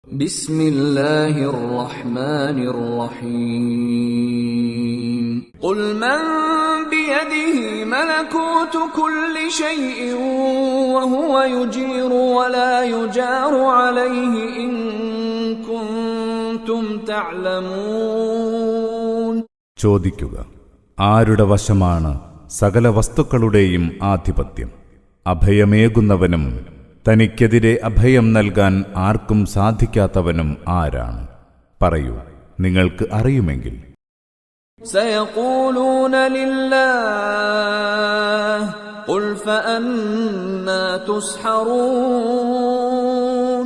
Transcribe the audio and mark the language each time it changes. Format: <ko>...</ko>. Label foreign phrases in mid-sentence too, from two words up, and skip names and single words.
<ar>بسم الله الرحمن الرحيم قل من بيده ملكوت كل شيء وهو يجير ولا يجار عليه إن كنتم تعلمون.</ar> <ml>ചോദിക്കുക, ആരുടെ വശമാണ് സകല വസ്തുക്കളുടെയും ആധിപത്യം? അഭയമേകുന്നവനും തനിക്കെതിരെ അഭയം നൽകാൻ ആർക്കും സാധിക്കാത്തവനും ആരാണ്? പറയൂ, നിങ്ങൾക്ക് അറിയുമെങ്കിൽ.</ml> <ar>سيقولون لله قل فأنى تسحرون.</ar>